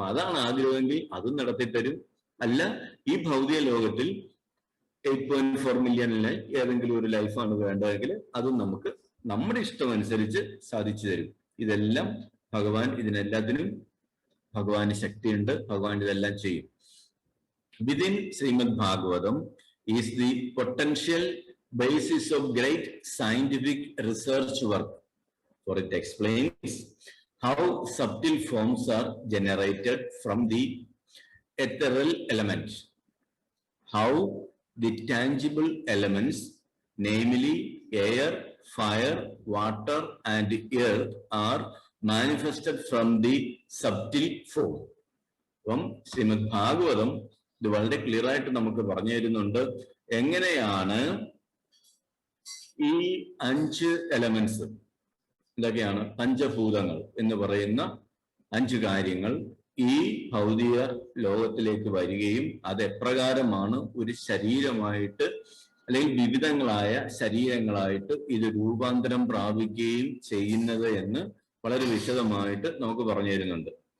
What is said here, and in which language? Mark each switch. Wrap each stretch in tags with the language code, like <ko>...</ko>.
<ml>അപ്പൊ അതാണ് ആഗ്രഹമെങ്കിൽ അതും നടത്തിത്തരും. അല്ല, ഈ ഭൗതിക ലോകത്തിൽ 8.4 മില്യണിലെ ഏതെങ്കിലും ഒരു ലൈഫാണ് വേണ്ടതെങ്കിൽ അതും നമുക്ക് നമ്മുടെ ഇഷ്ടമനുസരിച്ച് സാധിച്ചു തരും. ഇതെല്ലാം ഭഗവാൻ, ഇതിനെല്ലാത്തിനും ഭഗവാന് ശക്തിയുണ്ട്, ഭഗവാൻ ഇതെല്ലാം ചെയ്യും.</ml> <en>Within Srimad Bhagavatam is the potential basis of great scientific research work. For it explains how subtle forms are generated from the ethereal elements, how the tangible elements, namely air, fire, water, and earth, are manifested from the subtle form.</en> <ml>അപ്പം ശ്രീമദ് ഭാഗവതം ഇത് വളരെ clear ആയിട്ട് നമുക്ക് പറഞ്ഞു തരുന്നുണ്ട് എങ്ങനെയാണ് ഈ 5 elements, ഇതൊക്കെയാണ് പഞ്ചഭൂതങ്ങൾ എന്ന് പറയുന്ന 5 കാര്യങ്ങൾ ഈ ഭൗതിക ലോകത്തിലേക്ക് വരികയും അത് എപ്രകാരമാണ് ഒരു ശരീരമായിട്ട് അല്ലെങ്കിൽ വിവിധങ്ങളായ ശരീരങ്ങളായിട്ട് ഇത് രൂപാന്തരം പ്രാപിക്കുകയും ചെയ്യുന്നത് എന്ന് വളരെ വിശദമായിട്ട് നമുക്ക് പറഞ്ഞു തരുന്നുണ്ട്.</ml>